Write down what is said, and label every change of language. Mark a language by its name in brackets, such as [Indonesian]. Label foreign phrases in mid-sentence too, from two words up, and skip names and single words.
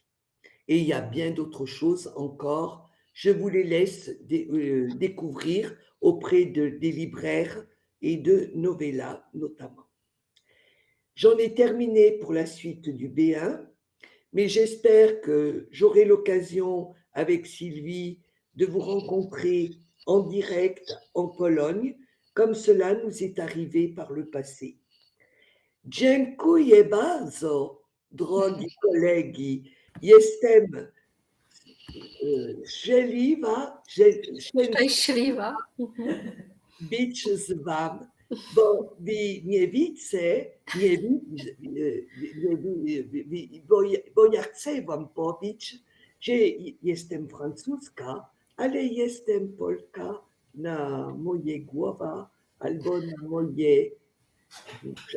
[French] Et il y a bien d'autres choses encore. Je vous les laisse découvrir auprès des libraires et de Novella notamment. J'en ai terminé pour la suite du B1, mais j'espère que j'aurai l'occasion avec Sylvie de vous rencontrer en direct en Pologne, comme cela nous est arrivé par le passé. [Polish] Dziękuję bardzo, drogi kolegi. Jestem szczęśliwa być z wami, bo wy nie widzę, bo ja chcę wam powiedzieć, że jestem francuska, ale jestem Polka na moje głowa albo na moje dusze.